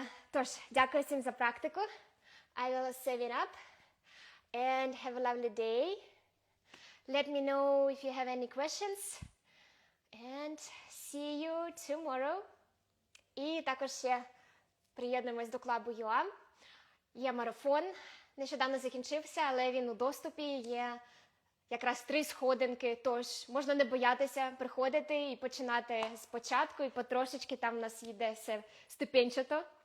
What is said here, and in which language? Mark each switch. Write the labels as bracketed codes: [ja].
[uk] Тож, дякую всім за практику. [en] I will save it up and have a lovely day. Let me know if you have any questions. And see you tomorrow. [uk] І також ще приєднуємось до клубу ЮА. Є марафон. Нещодавно закінчився, але він у доступі. Є якраз 3 сходинки, тож можна не боятися приходити і починати спочатку, і потрошечки там у нас йде все ступенчато.